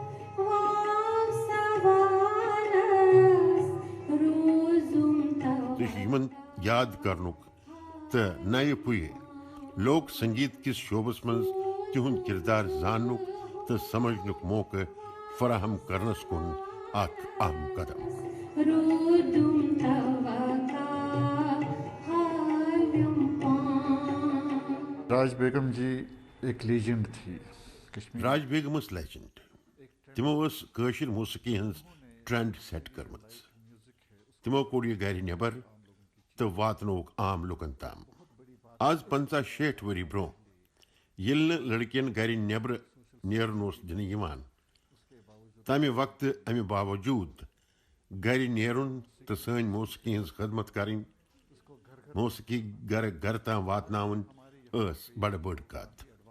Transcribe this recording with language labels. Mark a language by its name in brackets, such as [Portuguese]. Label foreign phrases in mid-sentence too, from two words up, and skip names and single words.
[Kashmiri] تہٕ یِمن یاد کرنُک تہٕ نَیہِ پُیہِ لوک سنگیت کِس شعبس منٛز تِہُنٛد کِردار زاننُک تہٕ سمجھنُک موقعہٕ فراہم کرنس کُن اکھ اہم قدم [Urdu] راج بیگم جی ایک لیجنڈ تھی [Kashmiri] راج بیگم ٲس لیجنڈ تِمو ٲس کٲشِر موسیقی ہٕنٛز [English] trend set [Kashmiri] کٔرمٕژ تِمو کوٚڑ یہِ گرِ نٮ۪بر تہٕ واتنووُکھ عام لُکن تام آز 50-60 ؤری برٛونٛہہ ییٚلہِ نہٕ لڑکین گرِ نٮ۪برٕ نیرُن اوس دِنہٕ یِوان تمہِ وقتہٕ امہِ باوجوٗد گرِ نیرُن تہٕ سٲنۍ موسیقی ہٕنٛز خدمت کرٕنۍ موسیقی گرٕ گرٕ تام واتناوٕنۍ ٲس بڑٕ بٔڑ کتھ